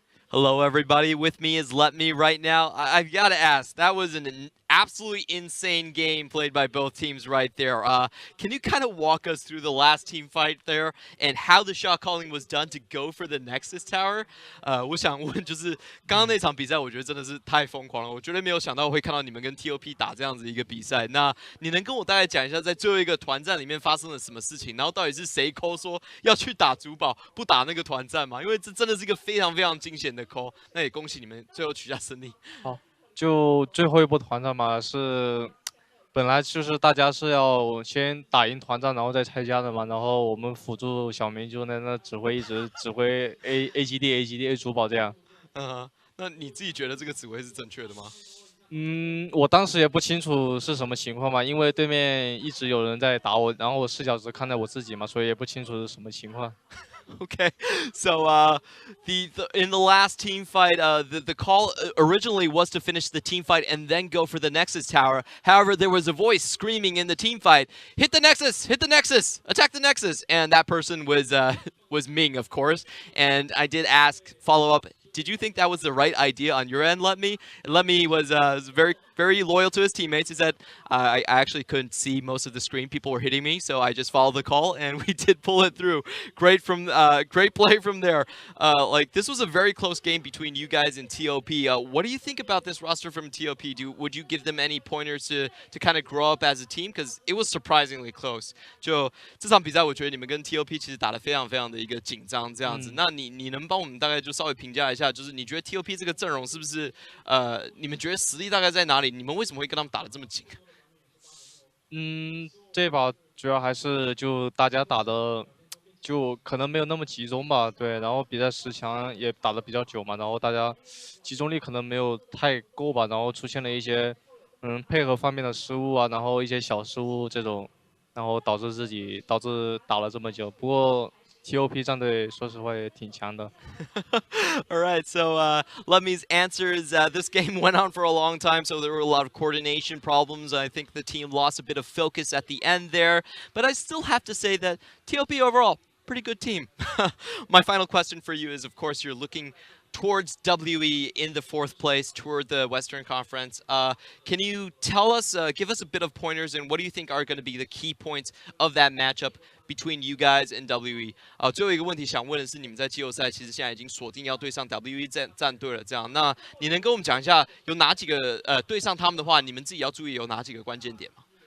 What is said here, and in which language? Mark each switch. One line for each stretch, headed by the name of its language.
English: Hello, everybody. With me is Let Me right now. I've got to ask, that was an absolutely insane game played by both teams right there. Can you kind of walk us through the last team fight there and how the shot calling was done to go for the Nexus Tower?
Chinese: 我想问，就是刚刚那场比赛，我觉得真的是太疯狂了。我绝对没有想到会看到你们跟 TOP 打这样子一个比赛。那你能跟我大概讲一下，在最后一个团战里面发生了什么事情？然后到底是谁call说要去打主堡，不打那个团战嘛？因为这真的是一个非常非常惊险的call。那也恭喜你们最后取下胜利。好。就最后一波团战嘛，是本来就是大家是要先打赢团战，然后再拆家的嘛。然后我们辅助小明就在那指挥，一直指挥 A 基地 A 主堡这样。那你自己觉得这个指挥是正确的吗？我当时也不清楚是什么情况嘛，因为对面一直有人在打我，然后我视角只看到我自己嘛，所以也不清楚是什么情况。
English: Okay, so in the last team fight, the call originally was to finish the team fight and then go for the Nexus Tower. However, there was a voice screaming in the team fight, "Hit the Nexus! Hit the Nexus! Attack the Nexus!" And that person was Ming, of course. And I did ask follow up. Did you think that was the right idea on your end, Let Me? Let Me was very, very loyal to his teammates. He said, I actually couldn't see most of the screen. People were hitting me, so I just followed the call, and we did pull it through. Great play from there. This was a very close game between you guys and TOP. What do you think about this roster from TOP? Would you give them any pointers to kind of grow up as a team? Because it was surprisingly close.
Chinese: 就这场比赛，我觉得你们跟 TOP 其实打得非常非常的一个紧张这样子。那你能帮我们大概就稍微评价一下？就是你觉得 TOP 这个阵容是不是你们觉得实力大概在哪里？你们为什么会跟他们打得这么紧？这把主要还是就大家打的就可能没有那么集中吧，对，然后比赛时长也打得比较久嘛，然后大家集中力可能没有太够吧，然后出现了一些配合方面的失误啊，然后一些小失误这种，然后导致打了这么久。不过 TOP 战队说实话也挺强的。
English: All right, so Let Me's answer is this game went on for a long time, so there were a lot of coordination problems. I think the team lost a bit of focus at the end there, but I still have to say that TOP overall, pretty good team. My final question for you is, of course, you're looking towards WE in the 4th place toward the Western Conference. Can you tell us, give us a bit of pointers, and what do you think are going to be the key points of that matchup between you guys and WE?
Chinese: 最后一个问题想问的是，你们在季后赛其实现在已经锁定要对上 WE 战队了，这样，那你能跟我们讲一下有哪几个对上他们的话，你们自己要注意有哪几个关键点吗